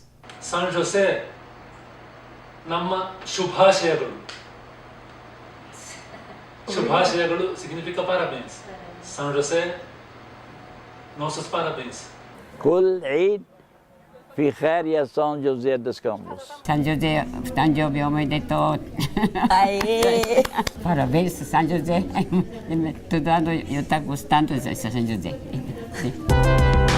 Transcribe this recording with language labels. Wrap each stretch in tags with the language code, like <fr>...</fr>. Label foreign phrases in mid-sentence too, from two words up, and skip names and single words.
<kn>São José, ನಮ್ಮ ಶುಭಾಶಯಗಳು.</kn> <pt>Shubhashayagalu significa parabéns. São José, nossos parabéns.</pt> <ar>كل عيد في خير يا São José dos Campos.</ar> <pt>São José,</pt> <ja>誕生日おめでとう.</ja> <pt>Aê! Parabéns, São José. Todo ano eu estou gostando de São José.</pt>